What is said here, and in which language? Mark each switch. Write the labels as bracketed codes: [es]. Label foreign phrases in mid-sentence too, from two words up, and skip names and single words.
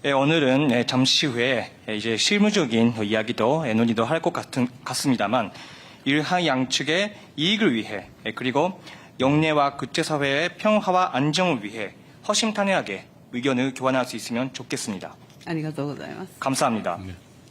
[ko] 오늘은 잠시 후에 이제 실무적인 이야기도 논의도 할 것 같습니다만 일항 양측의 이익을 위해 그리고 영내와 국제사회의 평화와 안정을 위해 허심탄회하게 의견을 교환할 수 있으면 좋겠습니다. [ja] ありがとうございます。 [ko] 감사합니다. 네.